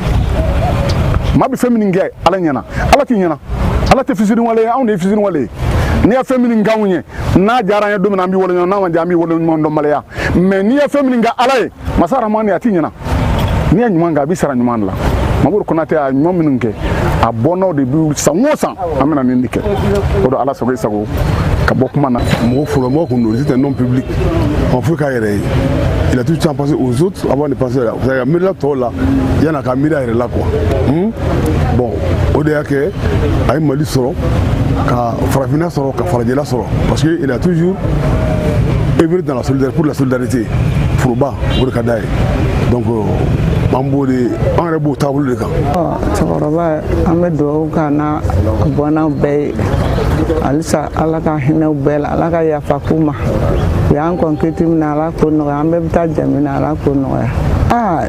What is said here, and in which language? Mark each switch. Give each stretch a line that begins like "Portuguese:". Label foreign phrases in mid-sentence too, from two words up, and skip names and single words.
Bambara: maa bɛ fɛn min kɛ Ala ɲɛna Ala tɛ ɲina Ala tɛ fisiri wale ye anw de ye fisiri wale ye n'i ye fɛn min k'anw ye n'a diyara an ye don min na an bɛ wale ɲɔgɔn n'a ma diya an bɛ wale ɲɔgɔn dɔn maloya mais n'i ye fɛn min kɛ Ala ye masa Rahamani a tɛ ɲina n'i ye ɲuman kɛ a bɛ sara ɲuman de la Mamadu Konate a ɲuman minnu kɛ a bɔnnaw de bɛ san o san an bɛna nin de kɛ o don Ala sago i sago ka bɔ kuma na. Mɔgɔ fɔlɔ mɔgɔ kun don
French: c'était non public on faut
Bambara: k'a yɛrɛ ye
French: il a tout le temps pensé aux autres avant de penser là c'est-à-dire
Bambara: miirila tɔw la yan'a ka miiri a yɛrɛ la
French: quoi bon
Bambara: o de y'a kɛ a ye Mali sɔrɔ ka farafinna sɔrɔ ka farajɛla sɔrɔ
French: parce que il a toujours œuvré dans la solidarité
Bambara: pour la solidarité foroba o de ka d'a ye donc an b'o de an yɛrɛ b'o taabolo de kan. Cɛkɔrɔba an bɛ dugawu k'a n'a bɔnnaw bɛɛ ye halisa Ala ka hinɛw bɛɛ la Ala ka yafa k'u ma u y'an kɔn kiti min na Ala k'o nɔgɔya an bɛɛ bɛ taa jɛ min na Ala k'o nɔgɔya.